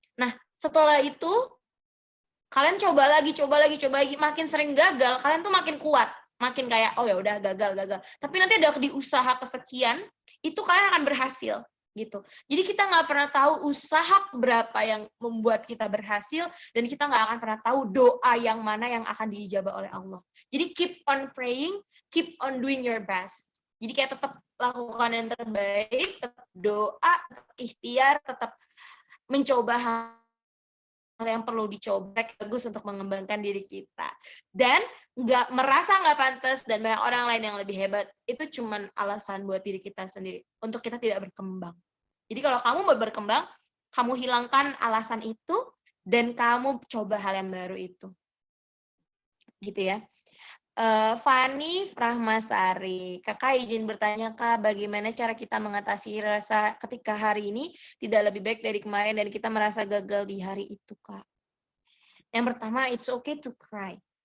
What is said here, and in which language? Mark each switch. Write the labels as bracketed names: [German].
[Indonesian] Nah, setelah itu kalian coba lagi, makin sering gagal, kalian tuh makin kuat, makin kayak oh ya udah gagal. Tapi nanti ada di usaha kesekian, itu kalian akan berhasil gitu. Jadi kita nggak pernah tahu usaha berapa yang membuat kita berhasil, dan kita nggak akan pernah tahu doa yang mana yang akan diijabah oleh Allah. Jadi [English] keep on praying, keep on doing your best. [Indonesian] Jadi kayak tetap lakukan yang terbaik, tetap doa, tetap ikhtiar, tetap mencoba hal yang perlu dicoba bagus untuk mengembangkan diri kita, dan merasa nggak pantas dan banyak orang lain yang lebih hebat itu cuman alasan buat diri kita sendiri untuk kita tidak berkembang. Jadi kalau kamu mau berkembang, kamu hilangkan alasan itu dan kamu coba hal yang baru itu, gitu ya. Fani Rahmasari, kakak izin bertanya Kak, bagaimana cara kita mengatasi rasa ketika hari ini tidak lebih baik dari kemarin dan kita merasa gagal di hari itu Kak? Yang pertama, [English] it's okay to cry.